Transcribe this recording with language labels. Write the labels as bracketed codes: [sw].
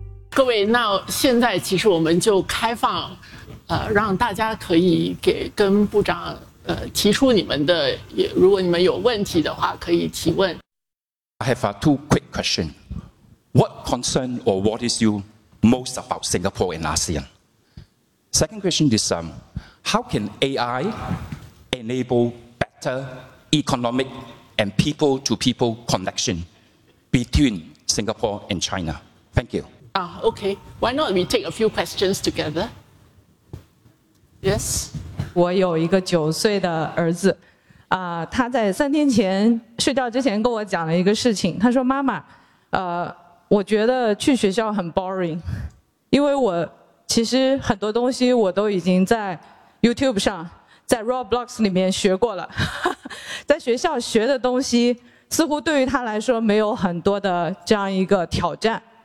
[zh] 对，那现在其实我们就开放，让大家可以给跟部长提出你们的，也如果你们有问题的话，可以提问。 [en] I have two quick questions. What concern or what is you most about Singapore and ASEAN? Second question is how can AI enable better economic and people-to-people connection between Singapore and China? Thank you. Okay. Why not we take a few questions together? Yes. [zh] 我有一个九岁的儿子，他在三天前睡觉之前跟我讲了一个事情，他说妈妈，我觉得去学校很 boring， 因为我其实很多东西我都已经在 YouTube 上在 Roblox 里面学过了，在学校学的东西似乎对于他来说没有很多的这样一个挑战。